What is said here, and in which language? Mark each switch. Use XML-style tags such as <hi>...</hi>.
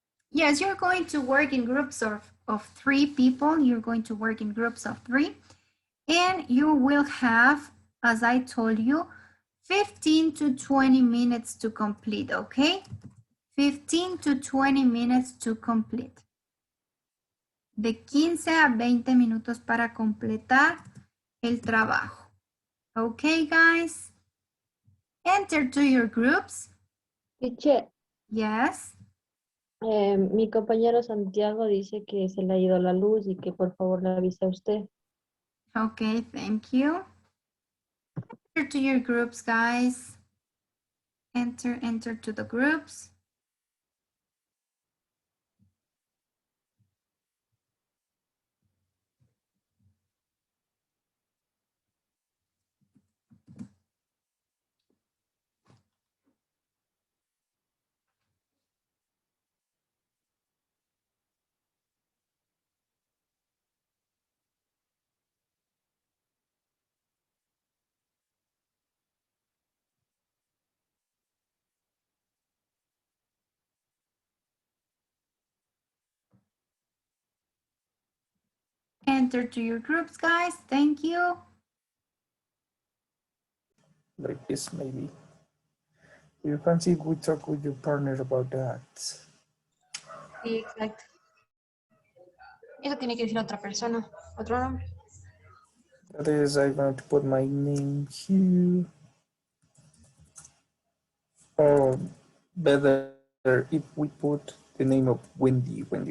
<en>Yes, you're going to work in groups of 3 people. You're going to work in groups of 3. And you will have, as I told you, 15 to 20 minutes to complete, okay? 15 to 20 minutes to complete.</en> <es>De 15 a 20 minutos para completar el trabajo.</es> <en>Okay, guys? Enter to your groups. Teacher. Yes.</en> <es>Mi compañero Santiago dice que se le ha ido la luz y que por favor le avise a usted.</es> <en>Okay, thank you. Enter to your groups, guys. Enter to the groups. enter to your groups, guys. Thank you. Like this, maybe. You fancy we talk with your partner about that.</en> <es>Sí, exacto. Eso tiene que decir otra persona, otro nombre.</es> <en>That is, I'm going to put my name here. Or better if we put the name of Wendy.</en>